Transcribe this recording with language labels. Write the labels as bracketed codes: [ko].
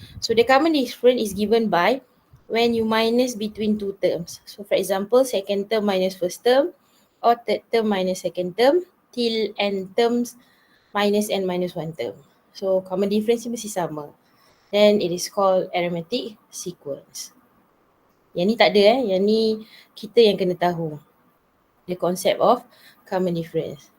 [en] So the common difference is given by when you minus between two terms. So for example, second term minus first term, or third term minus second term, till n terms minus n minus 1 term. [ms] So common difference ni mesti sama. [en] Then it is called arithmetic sequence. [ms] Yang ni tak ada yang ni kita yang kena tahu. [en] The concept of common difference.